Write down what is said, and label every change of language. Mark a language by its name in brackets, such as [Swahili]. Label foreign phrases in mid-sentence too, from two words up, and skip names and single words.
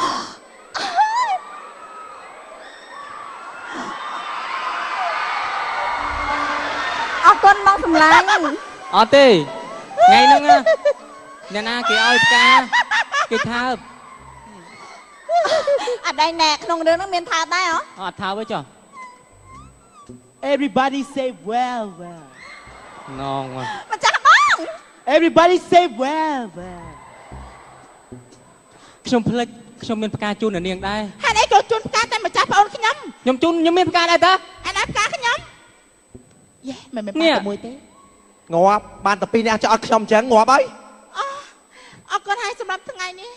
[Khmer] អរគុណបងសម្លាញ់ អត់ទេថ្ងៃហ្នឹងអ្នកណាគេឲ្យផ្កាគេថើប អត់ដែរណែក្នុងរឿងហ្នឹងមានថាដែរហ៎ អត់ថើបទេចុះ [English] everybody say well [Khmer] ណង ម្ចាស់បង [English] everybody say well [Khmer] ខ្ញុំភ្លេចខ្ញុំមានផ្កាជូនអ្នកនាងដែរ ហេតុអីក៏ជូនផ្កាតែម្ចាស់បងខ្ញុំ ខ្ញុំជូនខ្ញុំមានផ្កាដែរតា អាណាផ្កាខ្ញុំយេមិនមែនផ្កាតែមួយទេ ងាប់បានតែពីរអ្នកចោលខ្ញុំអញ្ចឹងងាប់ហើយ អរគុណហើយសម្រាប់ថ្ងៃនេះ